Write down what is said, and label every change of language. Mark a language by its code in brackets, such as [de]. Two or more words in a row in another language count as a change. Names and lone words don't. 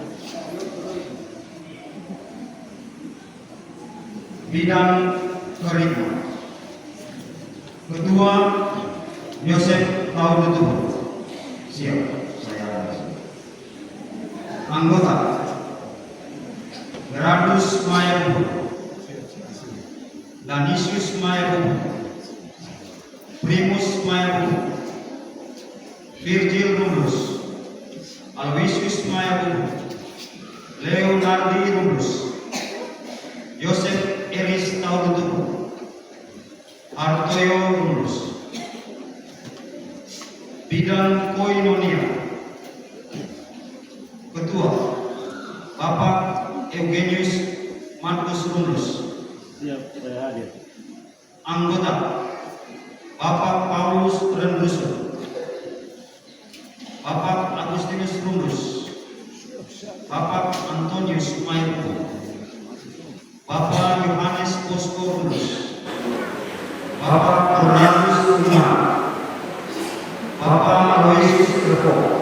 [id] Bidang Kerikma. Ketua Yosef Taurutu. Siap, saya ada. Anggota Gradus Maipur, Danisius Maipur, Primus Maipur, Virgil Rundus, Aloysius Maipur, Leonardi Rundus, Yosef Elis Taurutu, Hartoyo Rundus. Bidang Koinonia. Ketua Bapak Eugenius Markus Rundus. Siap, saya hadir. Anggota Bapak Paulus Rendusu, Bapak Agustinus Rundus, Bapak Antonius Maipur, Bapak Yohanes Bosco Rundus, Bapak Cornelius Tuhan, Bapak Aloysius Revo,